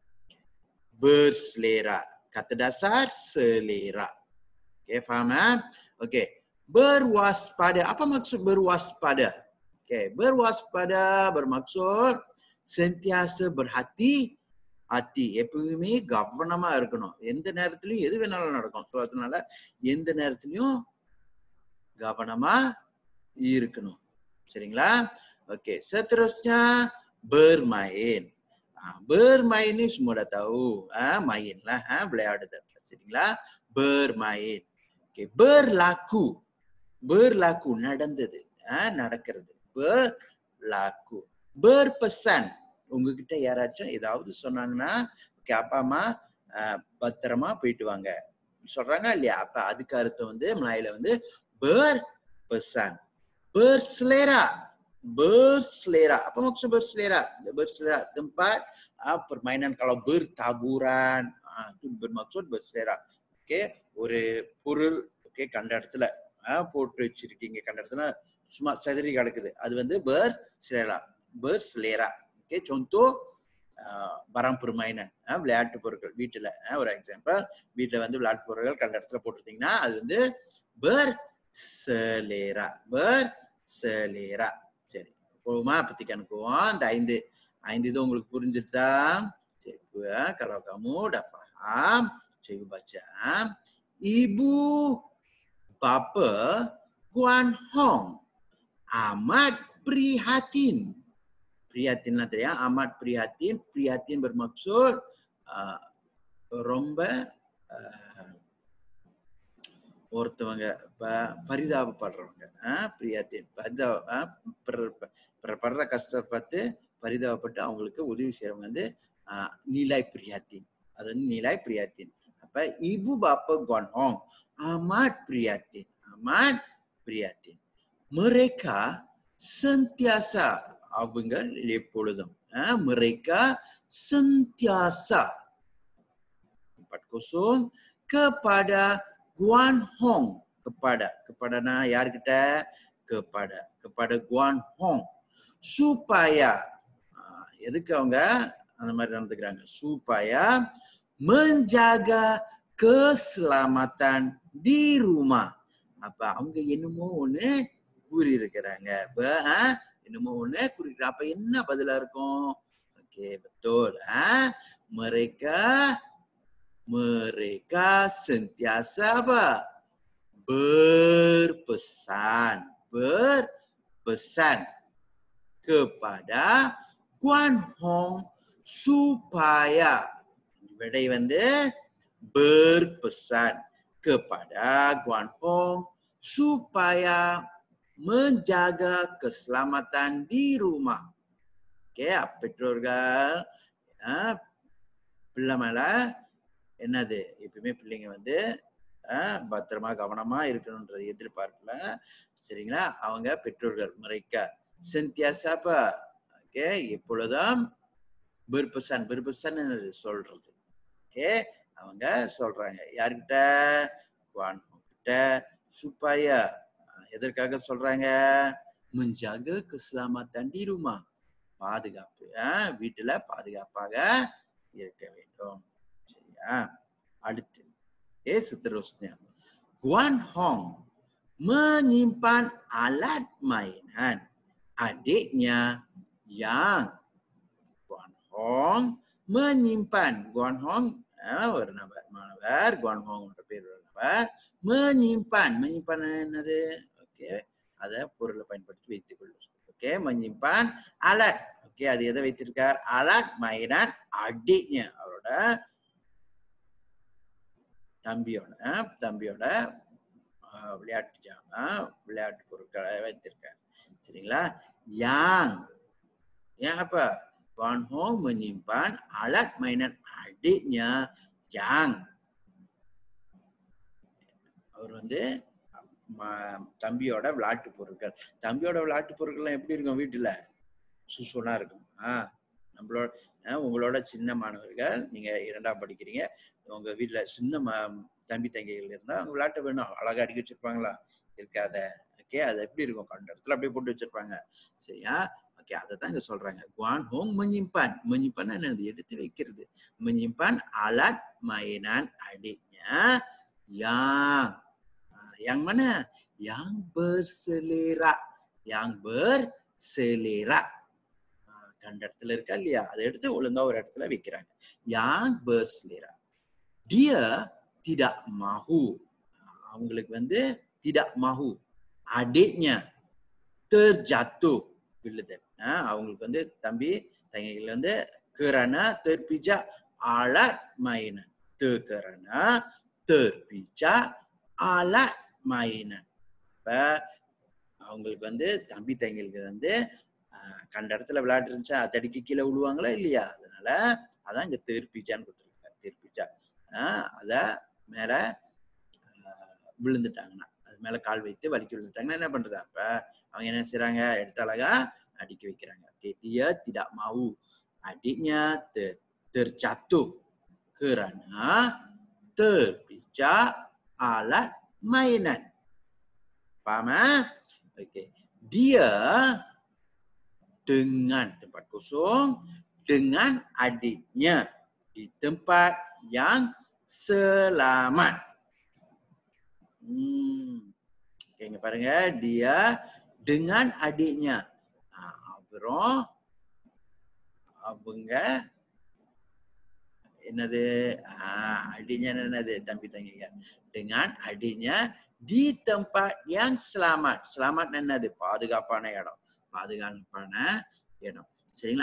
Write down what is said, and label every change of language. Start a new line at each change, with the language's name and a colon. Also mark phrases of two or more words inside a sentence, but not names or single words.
Malay: Berselera. Kata dasar selera. Okey, faham? Okey. Berwaspada. Apa maksud berwaspada? Okey, berwaspada bermaksud sentiasa berhati hati.
Tamil: எப்பவுமே கவனமா இருக்கணும். எந்த நேரத்திலயும் எது வேணாலும் நடக்கும். சோ அதனால எந்த நேரத்திலயும் கவனமா இருக்கணும். சரிங்களா?
Malay: Okey, seterusnya bermain. Bermain ni semua dah tahu. Main lah.
Tamil: விளையாடுதல். சரிங்களா?
Malay: Bermain. Okey, berlaku. Berlaku நடந்தது.
Tamil: நடக்கிறது.
Malay: Berlaku. Berpesan.
Tamil: உங்ககிட்ட யாராச்சும் ஏதாவது சொன்னாங்கன்னா, ஓகே அப்பா அம்மா பத்திரமா போயிட்டு வாங்க சொல்றாங்க இல்லையா? அப்ப அதுக்கு அர்த்தம் வந்து மலாயில வந்து berpesan.
Malay: Berselera. Berselera. Apa maksud berselera? Berselera tempat permainan. Kalau bertaburan itu bermaksud berselera. Okey,
Tamil: ஒரு பொருள் ஓகே கண்ட இடத்துல போட்டு வச்சிருக்கீங்க, கண்ட இடத்துல சும்மா செதறி கிடக்குது, அது வந்து berselera.
Malay: Berselera. Okay, contoh barang permainan,
Tamil: விளையாட்டு பொருட்கள் வீட்டுல ஒரு எக்ஸாம்பிள், வீட்டுல வந்து விளையாட்டு பொருட்கள் கண்ட இடத்துல போட்டுட்டீங்கன்னா அது வந்து berselera. Berselera. சரி, போகுமா? petikan போவோம். இந்த ஐந்து இது உங்களுக்கு புரிஞ்சுட்டா? சரி,
Malay: kalau kamu dah faham, cikgu baca. Ibu bapa Guan Hong amat prihatin. Prihatinlah tadi ya, amat prihatin. Prihatin bermaksud
Tamil: ரொம்ப ஒருத்தவங்க பரிதாபப்படுறவங்க. பிரியாத்தின் படுற கஷ்டத்தை பார்த்து பரிதாபப்பட்டு அவங்களுக்கு உதவி செய்யறவங்க வந்து
Malay: nilai prihatin.
Tamil: அது வந்து
Malay: nilai prihatin. அப்ப ibu bapa Guan Hong amat prihatin. Amat prihatin. Mereka sentiasa
Tamil: அவங்க எப்பொழுதும்
Malay: mereka sentiasa 40 kepada Guan Hong.
Tamil: kepada யார்கிட்ட?
Malay: kepada Guan Hong, supaya
Tamil: எதுக்கு அவங்க அந்த மாதிரி நடந்துக்கிறாங்க?
Malay: supaya menjaga keselamatan di rumah.
Tamil: அப்ப அவங்க என்னமோ ஒண்ணு கூறி இருக்கிறாங்க. என்னமோ ஒண்ணு குறிக்கிற. அப்ப என்ன பதிலா இருக்கும்?
Malay: Okey, betul. Mereka sentiasa apa? Berpesan. Berpesan kepada Guan Hong supaya
Tamil: விடை வந்து
Malay: berpesan kepada Guan Hong supaya menjaga keselamatan di rumah. Okey,
Tamil: பெற்றோர்கள் பிள்ளை மேல என்னது எப்பவுமே பிள்ளைங்க வந்து பத்திரமா கவனமா இருக்கணும்ன்றது எதிர்பார்ப்புல சரிங்களா அவங்க பெற்றோர்கள் முறைக்க
Malay: sentiasa apa?
Tamil: Okey, எப்பொழுதும் berpesan சொல்றது. Okey, அவங்க சொல்றாங்க யார்கிட்ட? Guan Hong கிட்ட supaya எதற்காக சொல்றாங்க?
Malay: menjaga keselamatan di rumah.
Tamil: பாதுகாப்பு வீட்டுல பாதுகாப்பாக இருக்க வேண்டும். சரியா? அடுத்து seterusnya.
Malay: Guan Hong menyimpan alat mainan adiknya yang Guan Hong menyimpan.
Tamil: Guan Hong ஒரு மாணவர் Guan Hong என்ற பேர் உள்ளவர் menyimpan என்னது? ஓகே, அத பொருளை பயன்படுத்தி வைத்துக் கொள்ளும். ஓகே,
Malay: menyimpan alat.
Tamil: ஓகே, அது எதை வைத்திருக்கார்?
Malay: alat mainan adiknya,
Tamil: அவரோட தம்பியோட விளையாட்டு பொருட்களை வைத்திருக்கார். சரிங்களா?
Malay: yang apa? Guan Hong menyimpan alat mainan adiknya yang
Tamil: அவர் வந்து தம்பியோட விளையாட்டு பொருட்கள். தம்பியோட விளையாட்டு பொருட்கள் எப்படி இருக்கும்? வீட்டுல சுசுனா இருக்கும். நம்மளோட உங்களோட சின்ன மாணவர்கள், நீங்க 2ஆம் படிக்கிறீங்க, உங்க வீட்டுல சின்ன தம்பி தங்கைகள் இருந்தா அவங்க விளையாட்டு வேணும், அழகா அடிக்க வச்சிருப்பாங்களா? இருக்காத. ஓகே, அது எப்படி இருக்கும்? கண்ட இடத்துல அப்படியே போட்டு வச்சிருப்பாங்க. சரியா? ஓகே, அதை தான் இங்க சொல்றாங்க. Guan Hong menyimpan என்னது? எடுத்து வைக்கிறது.
Malay: menyimpan alat mainan adiknya yang mana? Yang berselera.
Tamil: கண்ட இடத்துல இருக்கா இல்லையா? அதை எடுத்து ஒழுங்கா ஒரு இடத்துல வைக்கிறாங்க.
Malay: yang berselera. Dia tidak mahu.
Tamil: அவங்களுக்கு வந்து
Malay: tidak mahu. Adiknya terjatuh.
Tamil: விழுதல். அவங்களுக்கு வந்து தம்பி தங்கைகள் வந்து
Malay: kerana terpijak alat mainan. Kerana terpijak alat mainan.
Tamil: அவங்களுக்கு வந்து தம்பி தங்கைகள் வந்து கண்ட இடத்துல விளையாட்டு இருந்துச்சா தடிக்கு கீழே விழுவாங்களா இல்லையா? அதனால அதான் இங்க தேர்ப்பிச்சான்னு கொடுத்துருக்காங்க. தேர்ப்பிச்சா அத மேல விழுந்துட்டாங்கன்னா, அது மேல கால் வைத்து வலிக்கு விழுந்துட்டாங்கன்னா என்ன பண்றது? அப்ப அவங்க என்ன செய்யறாங்க? எடுத்து அழகா அடிக்க வைக்கிறாங்க.
Malay: Dia tidak mau adiknya terjatuh kerana terpijak alat mainan. Paham? Okey. Dia dengan tempat kosong dengan adiknya di tempat yang selamat.
Tamil: Okay, இங்க பாருங்க,
Malay: dia dengan adiknya.
Tamil: அப்புறம் அவங்க என்னது? adiknya என்னது? தம்பி தங்கிங்க.
Malay: dengan adiknya di tempat yang selamat.
Tamil: Selamat என்னது? பாதுகாப்பான இடம். பாதுகாப்பான இடம். சரிங்களா?